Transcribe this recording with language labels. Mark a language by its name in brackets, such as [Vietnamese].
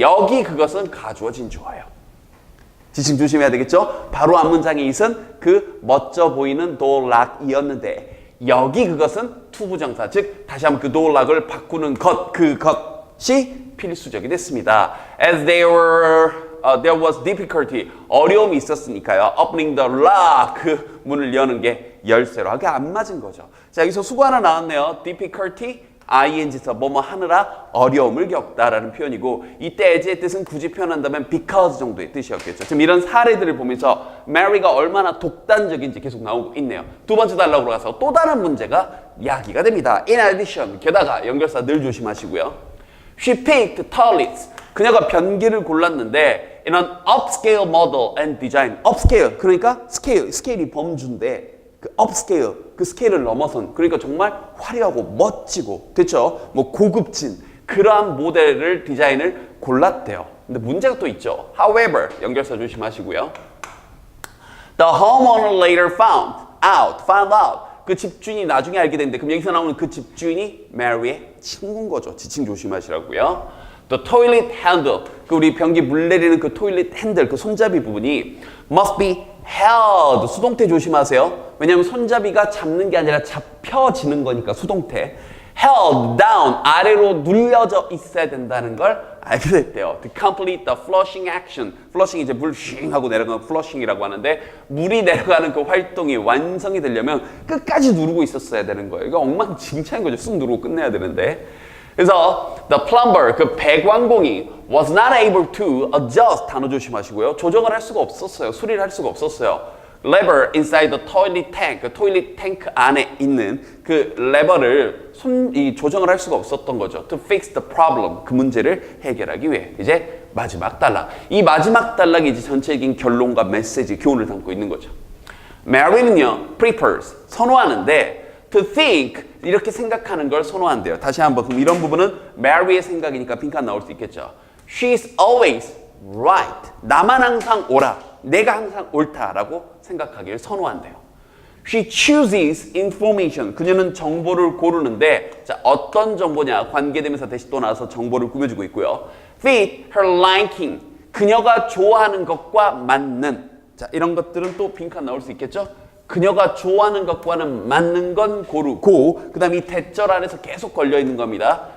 [Korean] 여기 그것은 가주어진 주어예요. 지칭 조심해야 되겠죠? 바로 앞문장의 it은 그 멋져 보이는 door lock이었는데 여기 그것은 투부정사, 즉 다시 한번 그 door lock을 바꾸는 것, 그것이 필수적이 됐습니다. [English] As there was difficulty, [Korean] 어려움이 있었으니까요. [English] Opening the lock, [Korean] 그 문을 여는 게 열쇠로 하게 안 맞은 거죠. 자, 여기서 수고 하나 나왔네요. difficulty, ing에서 뭐뭐 하느라 어려움을 겪다라는 표현이고 이때 as의 뜻은 굳이 표현한다면 because 정도의 뜻이었겠죠. 지금 이런 사례들을 보면서 Mary가 얼마나 독단적인지 계속 나오고 있네요. 두 번째 단락으로 가서 또 다른 문제가 야기가 됩니다. [English] In addition, [Korean] 게다가 연결사 늘 조심하시고요. [English] She picked toilets. [Korean] 그녀가 변기를 골랐는데 [English] in an upscale model and design. [Korean] upscale 그러니까 스케일이 범주인데 그 upscale 그 스케일을 넘어선 그러니까 정말 화려하고 멋지고 됐죠? 뭐 고급진 그러한 모델을 디자인을 골랐대요. 근데 문제가 또 있죠. However 연결사 조심하시고요. [English] The homeowner later found out [Korean] 그 집주인이 나중에 알게 됐는데 그럼 여기서 나오는 그 집주인이 Mary의 친구인 거죠. 지칭 조심하시라고요. [English] The toilet handle, [Korean] 그 우리 변기 물 내리는 그 토일릿 핸들, 그 손잡이 부분이 [English] must be held, [Korean] 수동태 조심하세요. 왜냐하면 손잡이가 잡는 게 아니라 잡혀지는 거니까 수동태. [English] held down, [Korean] 아래로 눌려져 있어야 된다는 걸 알게 됐대요. [English] To complete the flushing action. [Korean] flushing 이제 물 쉥 하고 내려가는 flushing이라고 하는데 물이 내려가는 그 활동이 완성이 되려면 끝까지 누르고 있었어야 되는 거예요. 이거 엉망진창인 거죠. 쑥 누르고 끝내야 되는데. [English] 그래서 the plumber, [Korean] 그 배관공이 [English] was not able to adjust, [Korean] 단어 조심하시고요. 조정을 할 수가 없었어요. 수리를 할 수가 없었어요. [English] lever inside the toilet tank, [Korean] 그 토일릿 탱크 안에 있는 그 레버를 조정을 할 수가 없었던 거죠. [English] To fix the problem, [Korean] 그 문제를 해결하기 위해. 이제 마지막 단락. 이 마지막 단락이 이제 전체적인 결론과 메시지, 교훈을 담고 있는 거죠. Mary는요, prefers, 선호하는데 [English] to think, [Korean] 이렇게 생각하는 걸 선호한대요. 다시 한번 그럼 이런 부분은 Mary의 생각이니까 빈칸 나올 수 있겠죠. [English] She's always right. [Korean] 나만 항상 옳아. 내가 항상 옳다라고 생각하기를 선호한대요. [English] She chooses information. [Korean] 그녀는 정보를 고르는데 자 어떤 정보냐? 관계대명사 대신 또 나와서 정보를 꾸며주고 있고요. [English] Fit her liking. [Korean] 그녀가 좋아하는 것과 맞는. 자 이런 것들은 또 빈칸 나올 수 있겠죠? 그녀가 좋아하는 것과는 맞는 건 고르고 그 다음에 이 대절 안에서 계속 걸려있는 겁니다.